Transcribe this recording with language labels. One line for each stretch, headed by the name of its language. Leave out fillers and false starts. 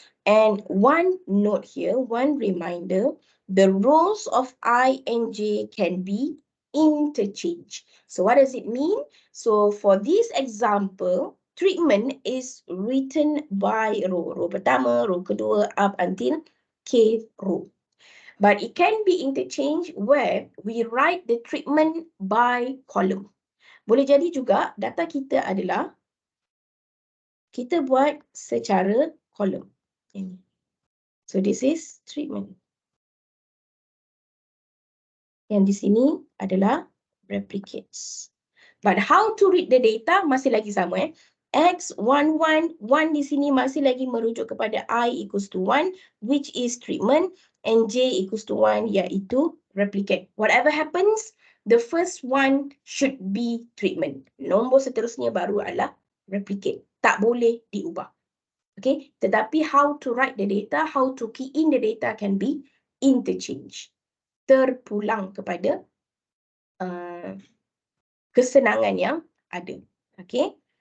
English: And one note here, one reminder, the roles of I and J can be interchanged. So what does it mean? So for this example, treatment is written by row. Row pertama, row kedua, up until K row. But it can be interchanged where we write the treatment by column.
Malay: Boleh jadi juga data kita adalah kita buat secara kolom. Ini.
English: So this is treatment.
Malay: Yang di sini adalah replicates.
English: But how to read the data
Malay: masih lagi sama.
English: X11, 1
Malay: di sini masih lagi merujuk kepada
English: I equals to 1, which is treatment, and J equals to 1, iaitu replicate. Whatever happens, the first one should be treatment.
Malay: Nombor seterusnya baru adalah replicate. Tak boleh diubah.
English: Okay, tetapi how to write the data, how to key in the data can be interchange.
Malay: Terpulang kepada kesenangan yang ada. Okay.